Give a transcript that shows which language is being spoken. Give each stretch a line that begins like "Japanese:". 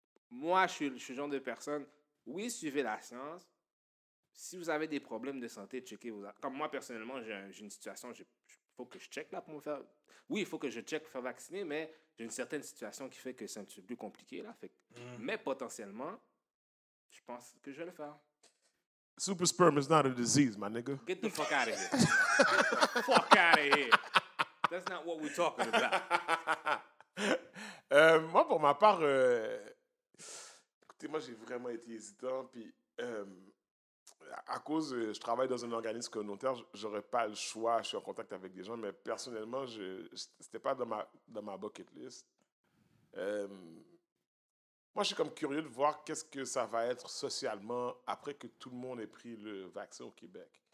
French: Moi, je suis le genre de personne... Oui, suivez la science. Si vous avez des problèmes de santé, checkez vos... Comme moi, personnellement, j'ai une situation... Il faut que je check là pour me faire... Oui, il faut que je check pour faire vacciner, mais j'ai une certaine situation qui fait que c'est un petit peu plus compliqué, là. Fait que... Mais potentiellement, je pense que je vais le faire.
English: Super sperm is not a disease, my nigga. Get the fuck out of here. Fuck out of here. That's not what we're talking about.
French: Moi, pour ma part, écoutez, moi, j'ai vraiment été hésitant. Puis, à cause, je travaille dans un organisme communautaire, j'aurais pas le choix. Je suis en contact avec des gens, mais personnellement, c'était pas dans ma bucket list. Moi, je suis comme curieux de voir qu'est-ce que ça va être socialement après que tout le monde ait pris le vaccin au Québec.